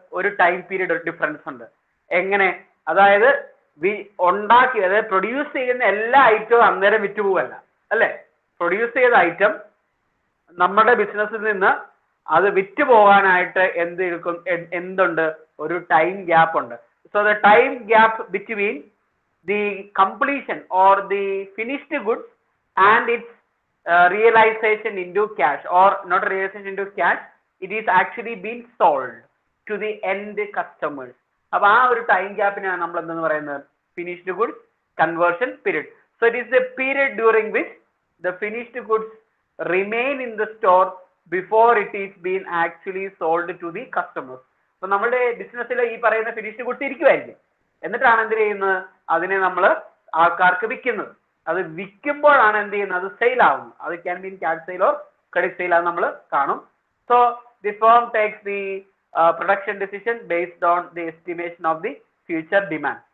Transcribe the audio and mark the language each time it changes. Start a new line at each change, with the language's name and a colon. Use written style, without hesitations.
Malayalam: ഒരു time period difference ഉണ്ട്. എങ്ങനെ? അതായത് ഉണ്ടാക്കിയത് പ്രൊഡ്യൂസ് ചെയ്യുന്ന എല്ലാ ഐറ്റവും അന്നേരം വിറ്റുപോവല്ല അല്ലെ? പ്രൊഡ്യൂസ് ചെയ്ത ഐറ്റം നമ്മുടെ ബിസിനസ്സിൽ നിന്ന് അത് വിറ്റ് പോകാനായിട്ട് എന്തുണ്ട്? ഒരു ടൈം ഗ്യാപ്പ് ഉണ്ട്.
English: So the time gap between the completion or the finished goods and its realization into cash, or not realization into cash, it is actually been sold to the end customers.
Malayalam: അപ്പോൾ ആ ഒരു time ഗ്യാപ്പിനാണ് നമ്മൾ എന്തെന്ന് പറയുന്നത് finished goods conversion period.
English: So it is the period during which the finished goods remain in the store before it is being actually sold to the customers.
Malayalam: അപ്പൊ നമ്മുടെ ബിസിനസ്സിൽ ഈ പറയുന്ന ഫിനിഷ്ഡ് ഗുഡ്സ് ഇരിക്കുമായിരിക്കും, എന്നിട്ടാണ് എന്ത് ചെയ്യുന്നത്, അതിനെ നമ്മൾ ആൾക്കാർക്ക് വിൽക്കുന്നത്. അത് വിൽക്കുമ്പോഴാണ് എന്ത് ചെയ്യുന്നത്, അത് സെയിൽ ആവുന്നത്. അത്
English: can mean cash sale or credit sale
Malayalam: അത് നമ്മൾ കാണും.
English: So the firm takes the production decision based on the estimation of the future demand.